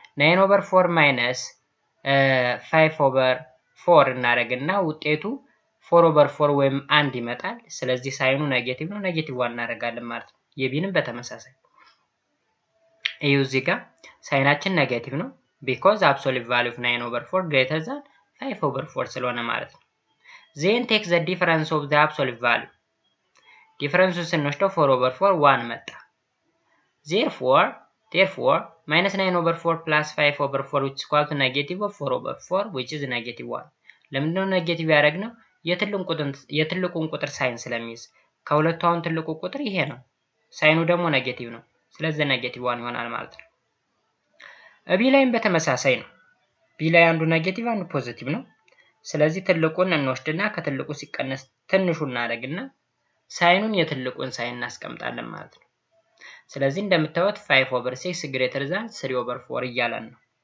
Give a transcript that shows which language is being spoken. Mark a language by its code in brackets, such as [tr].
[am] 9 over 4 minus 5 over 4 እናደርግና ውጤቱ 4 over 4 ወይም 1 ይመጣል። ስለዚህ ሳይኑ ኔጌቲቭ ነው ኔጌቲቭ 1 እናደርጋለን ማለት ነው። የቢንም በተመሳሳይ እዩ እዚህ ጋር ሳይናችን ኔጌቲቭ ነው [en] because absolute value of 9/4 greater than 5/4 [am] ስለሆነ ማለት ነው። [en] then take the difference of the absolute value [am] ዲፈረንሱን ስንወስደው 4/4 1 መጣ። [en] therefore minus 9/4 plus 5/4 which is equal to negative of 4/4 which is negative 1 [am] ለምንድነው ኔጌቲቭ ያደረግነው? የትልቁን ቁጥር ሳይን ስለሚይዝ ከሁለቱ አሁን ትልቁ ቁጥር ይሄ ነው፣ ሳይኑ ደግሞ ኔጌቲቭ ነው። ስለዚህ ኔጌቲቭ 1 ይሆናል ማለት ነው። ቢ ላይም በተመሳሳይ ነው። ቢ ላይ አንዱ ኔጌቲቭ አንዱ ፖዚቲቭ ነው። ስለዚህ ትልቁን እንወስድና ከትልቁ ሲቀነስ ትንሹ እናደርግና ሳይኑን የትልቁን ሳይን እናስቀምጣለን ማለት ነው። ስለዚህ እንደምታዩት 5/6 greater than 3/4 እያለን ነው።